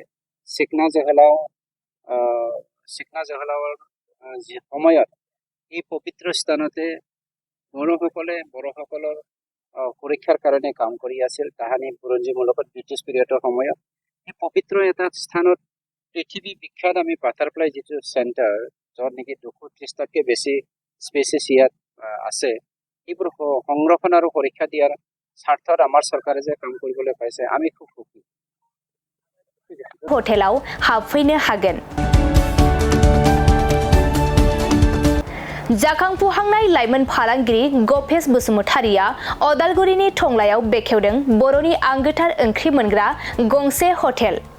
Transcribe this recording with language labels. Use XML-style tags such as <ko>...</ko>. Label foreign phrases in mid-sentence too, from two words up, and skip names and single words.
<as>চিকনাঝহলাওৰ যি সময়ত এই পবিত্ৰ স্থানতে বড়োসকলৰ সুৰক্ষাৰ কাৰণে কাম কৰি আছিল তাহানি বুৰঞ্জীৰ লগত ব্ৰিটিছ পিৰিয়ডৰ সময়ত। এই পবিত্ৰ এটা স্থানত পৃথিৱী বিখ্যাত আমি বাটাৰফ্লাই যিটো চেণ্টাৰ য'ত নেকি 230টাতকৈ বেছি স্পেচিছ ইয়াত আছে এইবোৰ সংৰক্ষণ আৰু সুৰক্ষা দিয়াৰ স্বাৰ্থত আমাৰ চৰকাৰে যে কাম কৰিবলৈ পাইছে আমি খুব সুখী।</as> <brx>हटेलाव हाबफैनो हागोन। जाखांफुहांनाय लाइमोन फालांगिरि गपेश बसुमतारिया अदालगुरिनि टंलायाव बेखेवदों बर'नि आंगोथार ओंख्रि मोनग्रा गंसे हटेल।</brx>